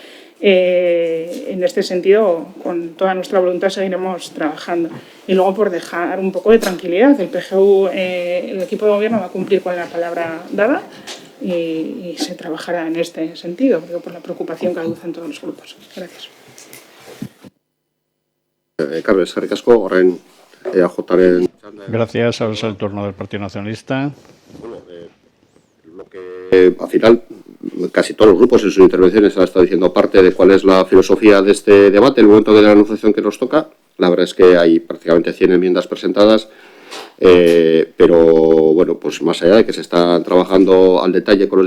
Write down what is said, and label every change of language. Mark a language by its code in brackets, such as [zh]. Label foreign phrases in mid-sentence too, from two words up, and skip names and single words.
[es] En este sentido, con toda nuestra voluntad seguiremos trabajando. Y luego, por dejar un poco de tranquilidad, el PGU, el equipo de gobierno va a cumplir con la palabra dada y se trabajará en este sentido, creo, por la preocupación que aducen todos los grupos. Gracias. Carmen, [eu] eskerrik asko, horren EAJaren... [es] Gracias. Ahora es el turno del Partido Nacionalista. Al final, casi todos los grupos en sus intervenciones han estado diciendo parte de cuál es la filosofía de este debate, el momento de la negociación que nos toca. La verdad es que hay prácticamente 100 enmiendas presentadas, pero bueno, pues más allá de que se está trabajando al detalle con los